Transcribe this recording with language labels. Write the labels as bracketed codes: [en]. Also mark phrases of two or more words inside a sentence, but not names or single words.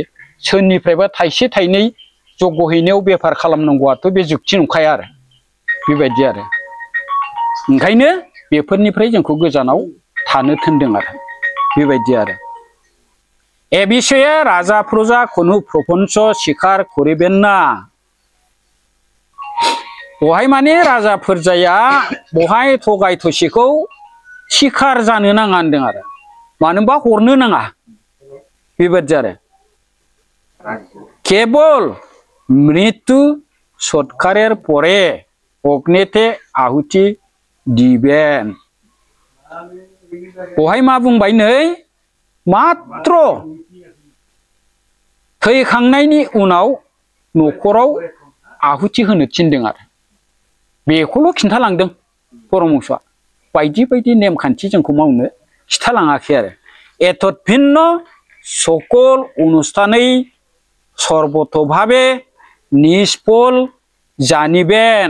[brx] सोरनिफ्रायबा थाइसे थाइनै जग्य हैनायाव बेफार खालामनांगौआथ' बे जुक्ति नंखाया आरो बेबायदि आरो ओंखायनो बेफोरनिफ्राय जोंखौ गोजानाव थानो थिनदों आरो बेबायदि आरो [bn] ए বিষয়ে রাজা প্রজা কোনো প্রপঞ্চ স্বীকার করিবেন না। [brx] बहाय माने राजा प्रजाया बहाय थगाय थसिखौ स्वीकार जानो नाङा होनदों आरो मानो होनबा हरनो नाङा बेबायदि आरो [bn] কেবল মৃত্যু সৎকারের পরে অগ্নিতে আহুতি দিবেন। [brx] बहाय मा बुंबाय नै मात्र थैखांनायनि उनाव न'खराव आहुति होनो थिनदों आरो बेखौल' खिन्थालांदों परमहंसआ बायदि बायदि नेमखान्थि जोंखौ मावनो खिथालाङाखै आरो [bn] এতদ্ভিন্ন সকল অনুষ্ঠানই সর্বতোভাবে নিষ্ফল জানিবেন।